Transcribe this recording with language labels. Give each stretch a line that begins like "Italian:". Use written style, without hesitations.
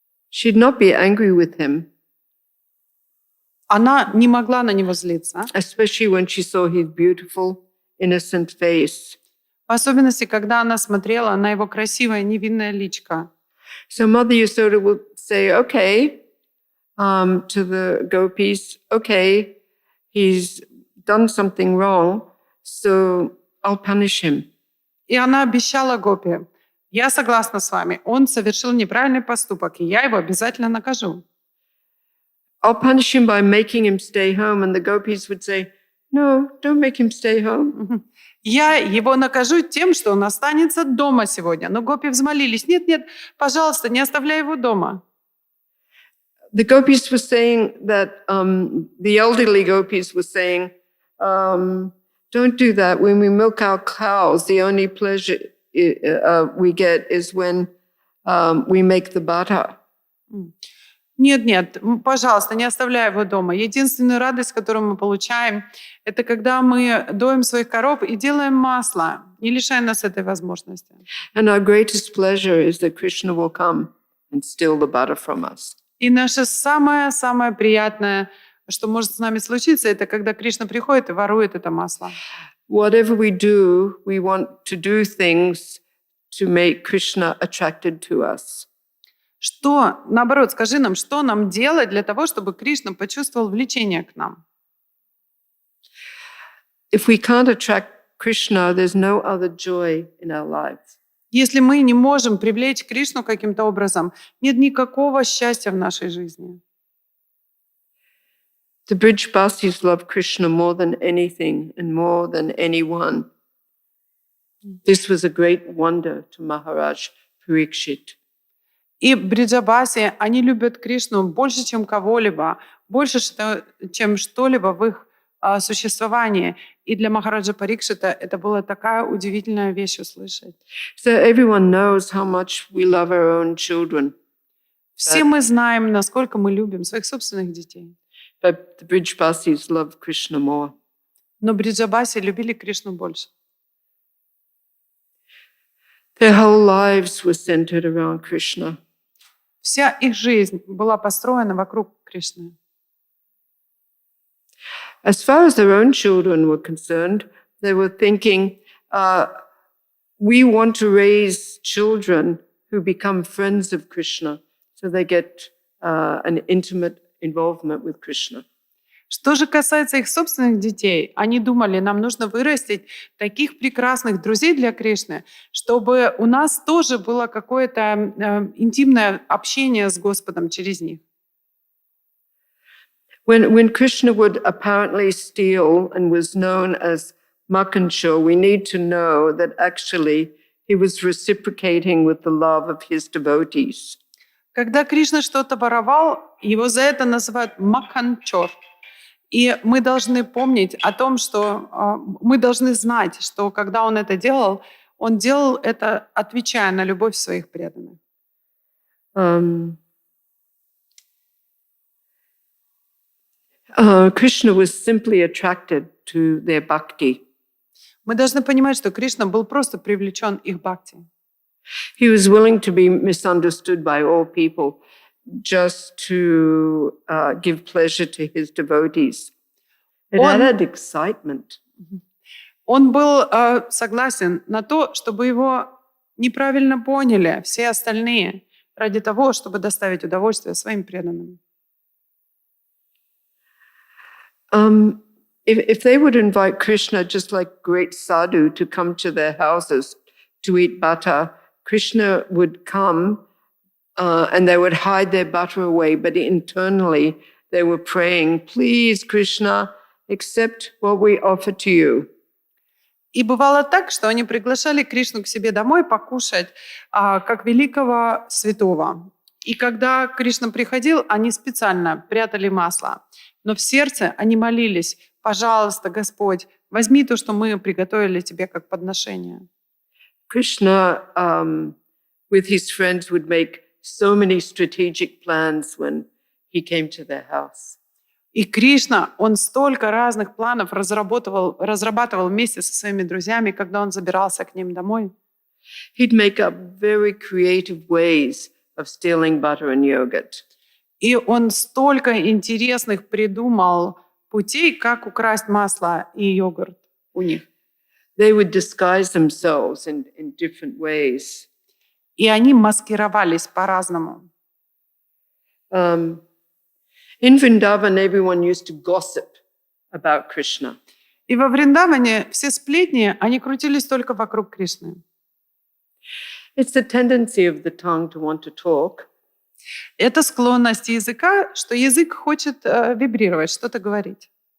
English: She'd not be angry with him,
Russian: Она не могла на него злиться,
English: especially when she saw his beautiful, innocent face.
Russian: в особенности, когда она смотрела на его красивое невинное личико.
English: So Mother Yasoda would say, okay, to the gopis, okay, he's done something wrong, so I'll punish him.
Russian: И она обещала гопи, я согласна с вами, он совершил неправильный поступок, и я его обязательно накажу.
English: I'll punish him by making him stay home. And the gopis would say, no, don't make him stay home.
Russian: Я его накажу тем, что он останется дома сегодня. Но гопи взмолились, нет, пожалуйста, не оставляй его дома.
English: The gopis were saying that, the elderly gopis were saying, don't do that. When we milk our cows, the only pleasure we get is when we make the butter.
Russian: Нет, пожалуйста, не оставляй его дома. Единственную радость, которую мы получаем, это когда мы доим своих коров и делаем масло. Не лишай нас этой возможности.
English: And our greatest pleasure is that Krishna will come and steal the butter from us.
Russian: И наше самое приятное, что может с нами случиться, это когда Кришна приходит и ворует это масло.
English: Whatever we do, we want to do things to make Krishna attracted to us.
Russian: Что, наоборот, скажи нам, что нам делать для того, чтобы Кришна почувствовал влечение к нам?
English: If we can't attract Krishna, there's no other joy in our lives.
Russian: Если мы не можем привлечь Кришну каким-то образом, нет никакого счастья в нашей жизни.
English: The Brijbasis love Krishna more than anything and more than anyone. This was a great wonder to Maharaj Parikshit.
Russian: И бриджабаси, они любят Кришну больше, чем кого-либо, больше, чем что-либо в их существовании. И для Махараджа Парикшита это была такая удивительная вещь услышать.
English: So everyone knows how much we love our own children.
Russian: Все мы знаем, насколько мы любим своих собственных детей.
English: But the Brijbasis love Krishna more.
Russian: Но бриджабаси любили Кришну больше.
English: Their whole lives were centered around Krishna.
Russian: Вся их жизнь была построена вокруг Кришны.
English: As far as their own children were concerned, they were thinking, we want to raise children who become friends of Krishna, so they get an intimate involvement with Krishna.
Russian: Что же касается их собственных детей, они думали, нам нужно вырастить таких прекрасных друзей для Кришны, чтобы у нас тоже было какое-то интимное общение с Господом через них.
English: When Krishna would apparently steal and was known as Makancho, we need to know that actually he was reciprocating with the love of his devotees.
Russian: Когда Кришна что-то воровал, его за это называют Маканчор. И мы должны помнить о том, что мы должны знать, что когда он делал это, отвечая на любовь своих преданных.
English: Krishna was simply attracted to their bhakti.
Russian: Мы должны понимать, что Кришна был просто привлечен их бхакти.
English: He was willing to be misunderstood by all people just to give pleasure to his devotees. It added excitement.
Russian: Он был согласен на то, чтобы его неправильно поняли все остальные, ради того, чтобы доставить удовольствие своим преданным.
English: If they would invite Krishna just like great sadhu to come to their houses to eat butter, Krishna would come and they would hide their butter away, but internally they were praying, please, Krishna, accept what we offer to you.
Russian: И бывало так, что они приглашали Кришну к себе домой покушать, как великого святого. И когда Кришна приходил, они специально прятали масло. Но в сердце они молились, пожалуйста, Господь, возьми то, что мы приготовили тебе как подношение.
English: Krishna, with his friends, would make so many strategic plans when he came to their house.
Russian: И Кришна, он столько разных планов разрабатывал вместе со своими друзьями, когда он забирался к ним домой.
English: He'd make up very creative ways of stealing butter and yogurt.
Russian: И он столько интересных придумал путей, как украсть масло и йогурт у них.
English: They would disguise themselves in different ways.
Russian: И они маскировались по-разному.
English: In Vrindavan, everyone used to gossip about Krishna.
Russian: И во Вриндаване все сплетни, они крутились только вокруг Кришны.
English: It's the tendency of the tongue to want to talk.
Russian: Это склонность языка, что язык хочет вибрировать, что-то говорить.